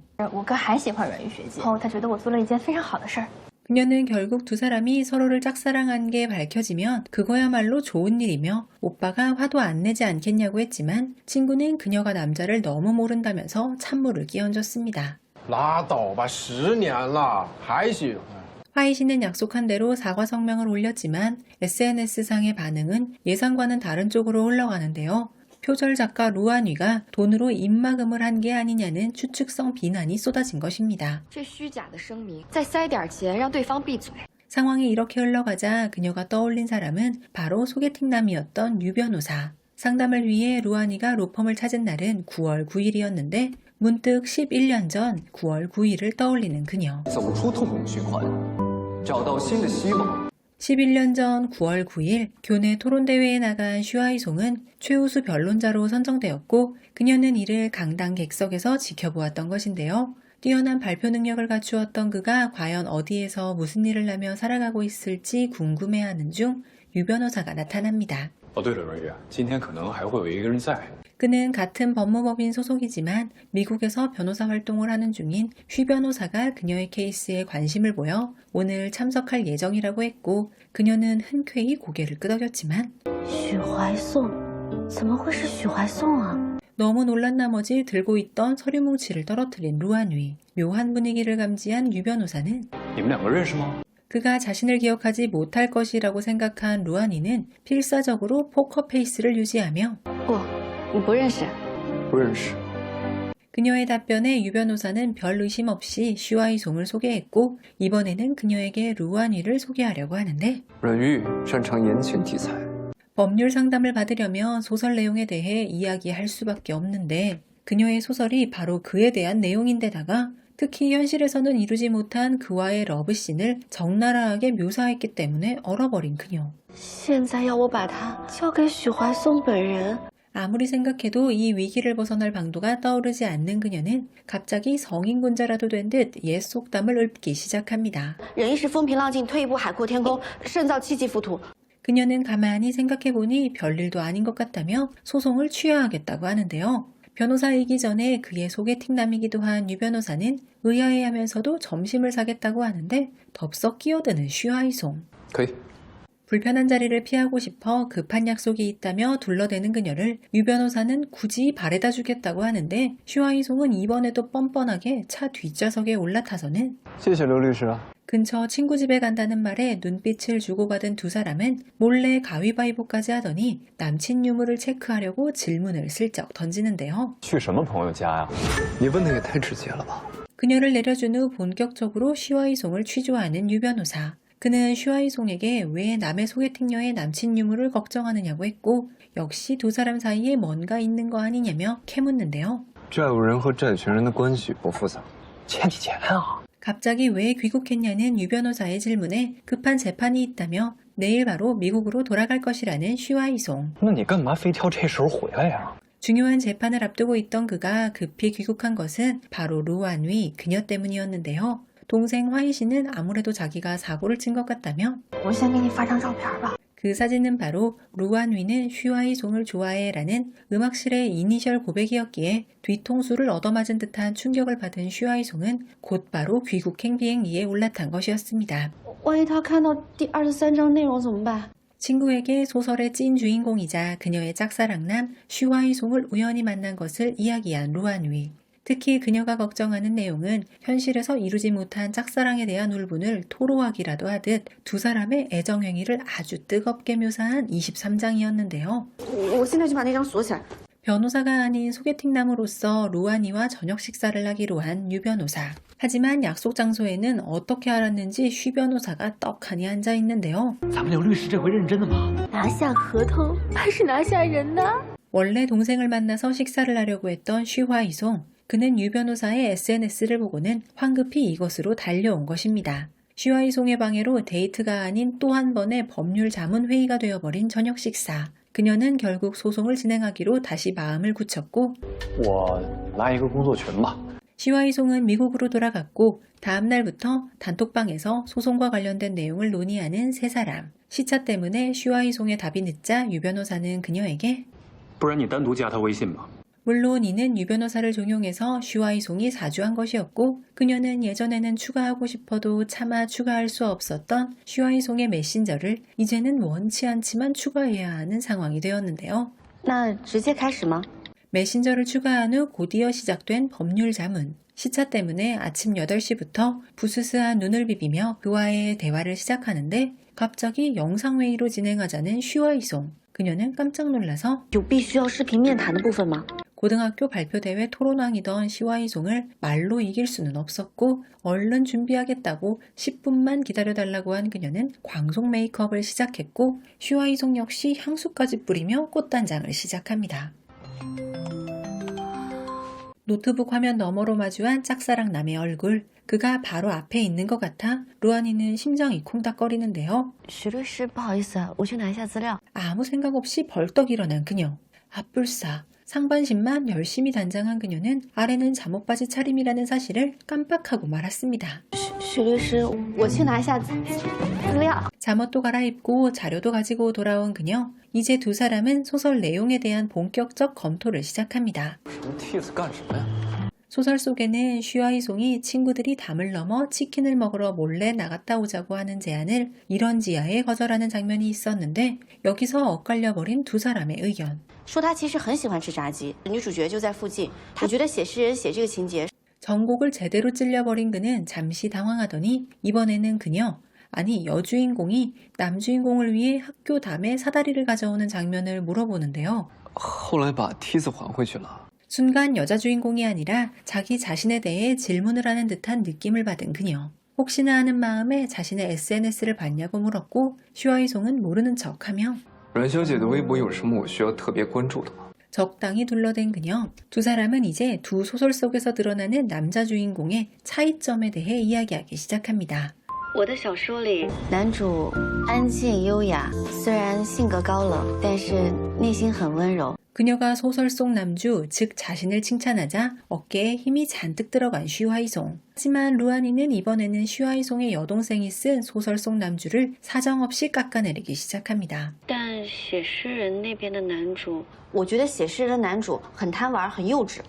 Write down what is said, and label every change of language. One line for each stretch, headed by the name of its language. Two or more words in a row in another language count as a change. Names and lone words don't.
Chinese: 我哥还喜欢阮玉学姐，后他觉得我做了一件非常好的事儿。
Korean: 그녀는 결국 두 사람이 서로를 짝사랑한 게 밝혀지면 그거야말로 좋은 일이며 오빠가 화도 안 내지 않겠냐고 했지만 친구는 그녀가 남자를 너무 모른다면서 찬물을 끼얹었습니다.
Chinese: 拉倒吧，10年了还喜欢。
Korean: 화이 씨는 약속한 대로 사과 성명을 올렸지만 SNS상의 반응은 예상과는 다른 쪽으로 흘러가는데요. 표절 작가 루안위가 돈으로 입막음을 한 게 아니냐는 추측성 비난이 쏟아진 것입니다.
Chinese: 这虚假的声明，再塞点钱让对方闭嘴。
Korean: 상황이 이렇게 흘러가자 그녀가 떠올린 사람은 바로 소개팅남이었던 유 변호사. 상담을 위해 루안위가 로펌을 찾은 날은 9월 9일이었는데 문득 11년 전 9월 9일을 떠올리는 그녀.
Chinese: 走出痛苦循环，找到新的希望。
Korean: 11년 전 9월 9일 교내 토론대회에 나간 슈아이송은 최우수 변론자로 선정되었고 그녀는 이를 강당 객석에서 지켜보았던 것인데요. 뛰어난 발표 능력을 갖추었던 그가 과연 어디에서 무슨 일을 하며 살아가고 있을지 궁금해하는 중 유 변호사가 나타납니다.
Chinese: 哦，对了，阮玉，今天可能还会有一个人在。
Korean: 그는 같은 법무법인 소속이지만 미국에서 변호사 활동을 하는 중인 휘 변호사가 그녀의 케이스에 관심을 보여 오늘 참석할 예정이라고 했고 그녀는 흔쾌히 고개를 끄덕였지만
Chinese: 许怀颂，怎么会是许怀颂啊？
Korean: 너무 놀란 나머지 들고 있던 서류 뭉치를 떨어뜨린 루안위. 묘한 분위기를 감지한 유 변호사는
Chinese: 你们两个认识吗？
Korean: 그가 자신을 기억하지 못할 것이라고 생각한 루안위는 필사적으로 포커 페이스를 유지하며
Chinese: 不，你不认识。不认识。
Korean: 그녀의 답변에 유 변호사는 별 의심 없이 슈아이송을 소개했고 이번에는 그녀에게 루안위를 소개하려고 하는데
Chinese: 阮玉擅长言情题材，
Korean: 법률 상담을 받으려면 소설 내용에 대해 이야기할 수밖에 없는데 그녀의 소설이 바로 그에 대한 내용인데다가 특히 현실에서는 이루지 못한 그와의 러브씬을 적나라하게 묘사했기 때문에 얼어버린 그녀.
Chinese: 现在要我把它交给许怀颂本人，
Korean: 아무리 생각해도 이 위기를 벗어날 방도가 떠오르지 않는 그녀는 갑자기 성인군자라도 된 듯 옛 속담을 읊기 시작합니다.
Chinese: 忍一时风平浪静，退一步海阔天空，胜造七级浮屠。
Korean: 그녀는 가만히 생각해보니 별일도 아닌 것 같다며 소송을 취하하겠다고 하는데요. 변호사이기 전에 그의 소개팅남이기도 한 유 변호사는 의아해하면서도 점심을 사겠다고 하는데 덥석 끼어드는 슈아이송.
Chinese: 可以。
Korean: 불편한 자리를 피하고 싶어 급한 약속이 있다며 둘러대는 그녀를 유 변호사는 굳이 바래다 주겠다고 하는데 슈아이송은 이번에도 뻔뻔하게 차 뒷좌석에 올라타서는
Chinese: 谢谢刘律师啊。
Korean: 근처 친구 집에 간다는 말에 눈빛을 주고받은 두 사람은 몰래 가위바위보까지 하더니 남친 유무를 체크하려고 질문을 슬쩍 던지는데요.
Chinese: 去什么朋友家呀？你问的也太直接了吧。
Korean: 그녀를 내려준 후 본격적으로 슈아이송을 취조하는 유 변호사. 그는 슈아이송에게 왜 남의 소개팅녀의 남친 유무를 걱정하느냐고 했고 역시 두 사람 사이에 뭔가 있는 거 아니냐며 캐묻는데요.
Chinese: 债务人和债权人的关系不复杂，欠你钱啊！
Korean: 갑자기 왜 귀국했냐는 유 변호사의 질문에 급한 재판이 있다며 내일 바로 미국으로 돌아갈 것이라는 슈아이송.
Chinese: 那你干嘛非挑这时候回来呀？
Korean: 중요한 재판을 앞두고 있던 그가 급히 귀국한 것은 바로 루안위 그녀 때문이었는데요. 동생 화이 씨는 아무래도 자기가 사고를 친 것 같다며
Chinese: 我先给你发张照片吧。
Korean: 그 사진은 바로 루안위는 슈아이송을 좋아해라는 음악실의 이니셜 고백이었기에 뒤통수를 얻어맞은 듯한 충격을 받은 슈아이송은 곧바로 귀국행 비행기에 올라탄 것이었습니다.
Chinese: 万一他看到第23章内容怎么办？
Korean: 친구에게 소설의 찐 주인공이자 그녀의 짝사랑남 슈아이송을 우연히 만난 것을 이야기한 루안위. 특히 그녀가 걱정하는 내용은 현실에서 이루지 못한 짝사랑에 대한 울분을 토로하기라도 하듯 두 사람의 애정행위를 아주 뜨겁게 묘사한 23장이었는데요.
Chinese: 我现在就把那张锁起来。
Korean: 변호사가 아닌 소개팅남으로서 루안이와 저녁 식사를 하기로 한 유 변호사. 하지만 약속 장소에는 어떻게 알았는지 쉬 변호사가 떡하니 앉아 있는데요.
Chinese: 咱们刘律师这回认真的吗？拿下合同还是拿下人呢？
Korean: 원래 동생을 만나서 식사를 하려고 했던 쉬화이송. 그는 유 변호사의 SNS를 보고는 황급히 이곳으로 달려온 것입니다. 쉬화이송의 방해로 데이트가 아닌 또 한 번의 법률 자문 회의가 되어버린 저녁 식사. 그녀는 결국 소송을 진행하기로 다시 마음을 굳혔고
Chinese: 我来一个工作群吧。
Korean: 슈와이송은 미국으로 돌아갔고 다음 날부터 단톡방에서 소송과 관련된 내용을 논의하는 세 사람. 시차 때문에 슈와이송의 답이 늦자 유 변호사는 그녀에게
Chinese: 不然你单独加他微信吧。
Korean: 물론 이는 유 변호사를 종용해서 슈와이송이 사주한 것이었고 그녀는 예전에는 추가하고 싶어도 차마 추가할 수 없었던 슈와이송의 메신저를 이제는 원치 않지만 추가해야 하는 상황이 되었는데요.
Chinese: 那直接开始吗？
Korean: 메신저를 추가한 후 곧이어 시작된 법률 자문. 시차 때문에 아침 8시부터 부스스한 눈을 비비며 그와의 대화를 시작하는데 갑자기 영상회의로 진행하자는 슈와이송. 그녀는 깜짝 놀라서
Chinese: 有必须要视频面谈的部分吗？
Korean: 고등학교 발표대회 토론왕이던 슈와이송을 말로 이길 수는 없었고 얼른 준비하겠다고 10분만 기다려달라고 한 그녀는 광속 메이크업을 시작했고 슈와이송 역시 향수까지 뿌리며 꽃단장을 시작합니다. 노트북 화면 너머로 마주한 짝사랑 남의 얼굴. 그가 바로 앞에 있는 것 같아 루안이는 심장이 콩닥거리는데요.
Chinese: 许律师，不好意思，我去拿一下资料。
Korean: 아무 생각 없이 벌떡 일어난 그녀. 앞불싸. 상반신만 열심히 단장한 그녀는 아래는 잠옷바지 차림이라는 사실을 깜빡하고 말았습니다.
Chinese: 许律师，我去拿一下资料。
Korean: 잠옷도 갈아입고 자료도 가지고 돌아온 그녀. 이제 두 사람은 소설 내용에 대한 본격적 검토를 시작합니다.
Chinese: 什么替子干什么呀？
Korean: 소설 속에는 슈와이송이 친구들이 담을 넘어 치킨을 먹으러 몰래 나갔다 오자고 하는 제안을 이런지하에 거절하는 장면이 있었는데 여기서 엇갈려버린 두 사람의 의견.
Chinese: 说他其实很喜欢吃炸鸡，女主角就在附近。我觉得写诗人写这个情节
Korean: 전곡을 제대로 찔려버린 그는 잠시 당황하더니 이번에는 그녀, 아니 여주인공이 남주인공을 위해 학교 담에 사다리를 가져오는 장면을 물어보는데요.
Chinese: 后来把梯子还回去了。
Korean: 순간 여자 주인공이 아니라 자기 자신에 대해 질문을 하는 듯한 느낌을 받은 그녀. 혹시나 하는 마음에 자신의 SNS를 봤냐고 물었고 슈와이송은 모르는 척하며
Chinese: 阮小姐的微博有什么我需要特别关注的吗？
Korean: 적당히 둘러댄 그녀. 두 사람은 이제 두 소설 속에서 드러나는 남자 주인공의 차이점에 대해 이야기하기 시작합니다.
Chinese: 我的小说里，男主安静优雅，虽然性格高冷，但是内心很温柔。
Korean: 그녀가 소설 속 남주, 즉 자신을 칭찬하자 어깨에 힘이 잔뜩 들어간 슈와이송. 하지만 루안이는 이번에는 슈와이송의 여동생이 쓴 소설 속 남주를 사정없이 깎아내리기 시작합니다.
Chinese: 但写诗人那边的男主，我觉得写诗人的男主很贪玩，很幼稚。